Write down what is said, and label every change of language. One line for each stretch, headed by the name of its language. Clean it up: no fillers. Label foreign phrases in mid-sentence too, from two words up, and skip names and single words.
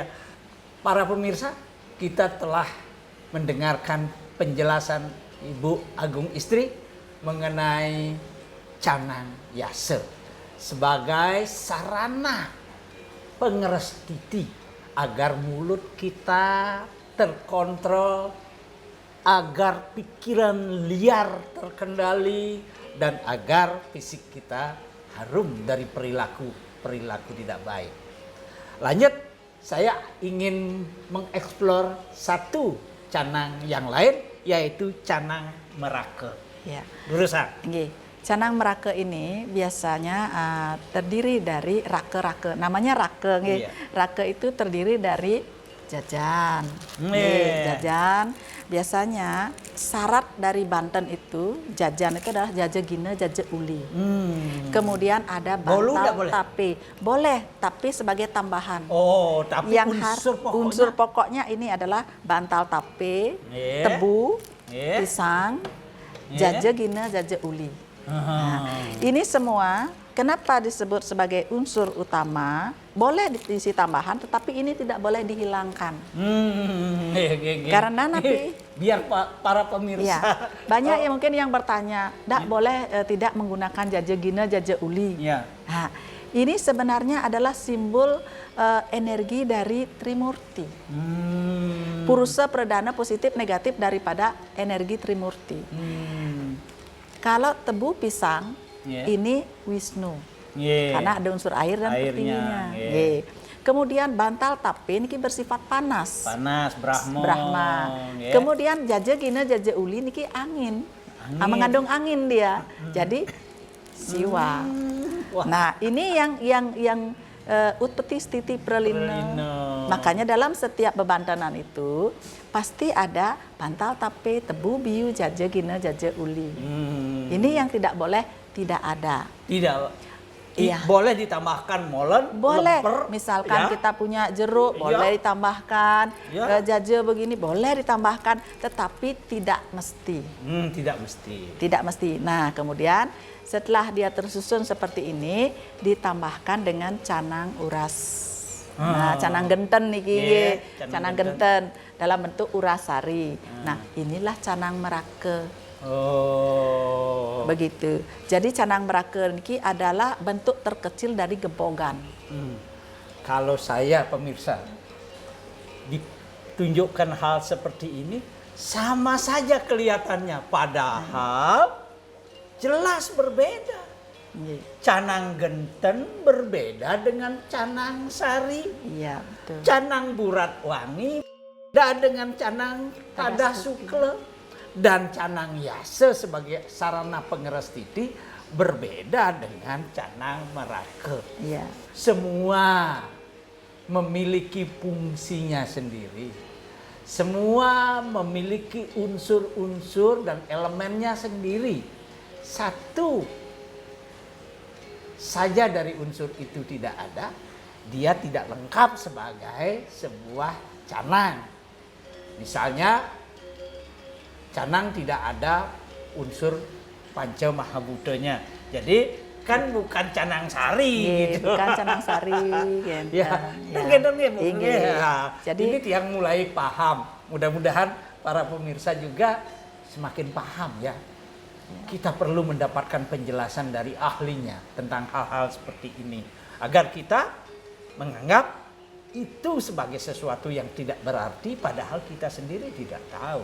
Indonesian: Para pemirsa, kita telah mendengarkan penjelasan Ibu Agung Istri mengenai canang yase sebagai sarana pengerestiti agar mulut kita terkontrol, agar pikiran liar terkendali, dan agar fisik kita harum dari perilaku tidak baik. Lanjut, saya ingin mengeksplor satu canang yang lain, yaitu canang merake. Ya. Gurusan. Nggih. Canang Merake ini biasanya terdiri dari rake-rake. Namanya rake, nggih. Iya. Rake itu terdiri dari jajan. Jajan. Biasanya syarat dari Banten itu jajan itu adalah jaje gine, jaje uli. Kemudian ada Bolu nggak bantal boleh? tape. Boleh, tapi sebagai tambahan. Oh, tapi Yang unsur pokoknya. pokoknya ini adalah bantal tape, Iya. tebu, Iya. pisang, Iya. jaje gine, jaje uli. Aha. Nah, ini semua kenapa disebut sebagai unsur utama? Boleh diisi tambahan, tetapi ini tidak boleh dihilangkan. Karena nanti- biar para pemirsa. Ya, banyak yang mungkin yang bertanya, tidak boleh tidak menggunakan jaje gine, jaje uli. Ya. Nah, ini sebenarnya adalah simbol energi dari Trimurti. Purusa perdana positif negatif daripada energi Trimurti. Kalau tebu pisang, Yeah. ini Wisnu. Yeah. Karena ada unsur air dan Airnya, petingginya. yeah. Yeah. Kemudian bantal tape ini bersifat panas. Panas, Brahma. Brahma. Ya. Kemudian jaje gine, jaje uli niki angin. Mengandung angin dia. Jadi siwa. Wah. Nah, ini yang utpeti stiti pralina. Pralina. Makanya dalam setiap bebantanan itu pasti ada bantal tape, tebu, biu, jaje gine, jaje uli. Ini yang tidak boleh tidak ada. Tidak. Iya. Boleh ditambahkan molen, Boleh, lemper, misalkan ya. kita punya jeruk, Iya. boleh ditambahkan, Iya. jaje begini, boleh ditambahkan, tetapi tidak mesti. Tidak mesti. Tidak mesti. Nah, kemudian setelah dia tersusun seperti ini, ditambahkan dengan canang uras. Nah, canang genten niki, Yeah, canang canang genten dalam bentuk urasari. Nah, inilah canang Merake. Oh. Begitu. Jadi canang Merake niki adalah bentuk terkecil dari gebogan. Kalau saya pemirsa ditunjukkan hal seperti ini, sama saja kelihatannya, padahal jelas berbeda. Iya. Canang genten berbeda dengan canang sari, Iya, betul. canang burat wangi beda dengan canang tadah sukle, dan canang yase sebagai sarana pengeras titi berbeda dengan canang Merake. Iya. Semua memiliki fungsinya sendiri. Semua memiliki unsur-unsur dan elemennya sendiri. Satu saja dari unsur itu tidak ada, dia tidak lengkap sebagai sebuah canang. Misalnya, canang tidak ada unsur panca mahabutanya. Jadi kan bukan canang sari gitu. Bukan canang sari, genten. Ya, kan genten ya, Bu. Inggih. Ya. Jadi Ini yang mulai paham. Mudah-mudahan para pemirsa juga semakin paham ya. Kita perlu mendapatkan penjelasan dari ahlinya tentang hal-hal seperti ini. Agar kita menganggap itu sebagai sesuatu yang tidak berarti padahal kita sendiri tidak tahu.